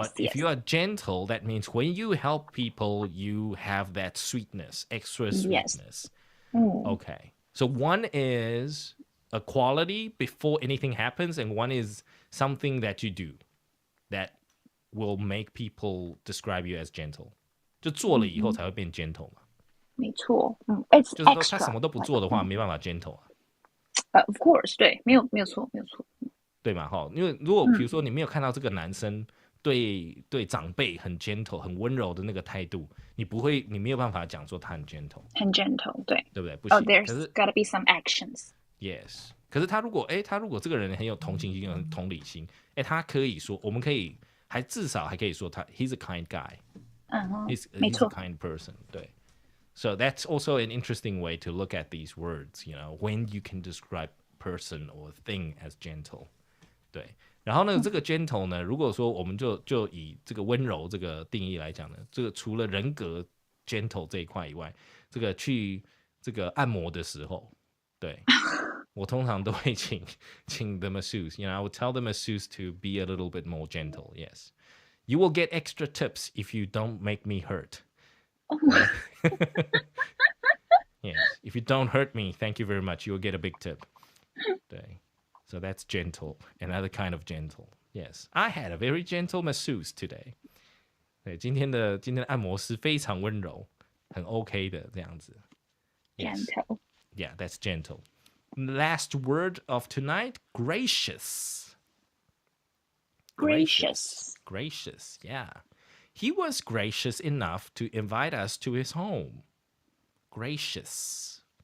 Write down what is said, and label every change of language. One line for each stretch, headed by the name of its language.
English: But if you are gentle, that means when you help people, you have that sweetness, extra sweetness. Yes. Okay. So one is a quality before anything happens, and one is something that you do that will make people describe you as gentle.
Chinese: 就做了以后才会变 gentle 嘛。没错，
English: it's
Chinese: 就是说他什么都不做的话，没办法 gentle 啊。
English: Of course，
Chinese: 对，没有错，对嘛哈？因为如果比如说你没有看到这个男生对长辈很 gentle、很温柔的那个态度，你没有办法讲说他很 gentle。很 gentle， 对不对？不行。
English: There's gotta be some actions. Yes，
Chinese: 可是他如果这个人很有同情心、很同理心，他可以说，我们可以至少还可以说
English: he's a kind guy。 He's a kind person.
Chinese: 对。
English: So that's also an interesting way to look at these words, when you can describe person or thing as gentle.
Chinese: 对，然后呢，这个 gentle 呢，如果说我们就以这个温柔这个定义来讲呢，这个除了人格 gentle 这一块以外，这个去这个按摩的时候，对，我通常都会请
English: the masseuse. I would tell the masseuse to be a little bit more gentle. Yes, you will get extra tips if you don't make me hurt. Yes, if you don't hurt me, thank you very much. You will get a big tip.
Chinese: 对。
English: So that's gentle, another kind of gentle. Yes, I had a very gentle masseuse today.
Chinese: 对，今天的按摩师非常温柔，很 OK 的这样子。
English: Yes. Gentle. Yeah, that's gentle. Last word of tonight, gracious. Gracious, yeah. He was gracious enough to invite us to his home. Gracious.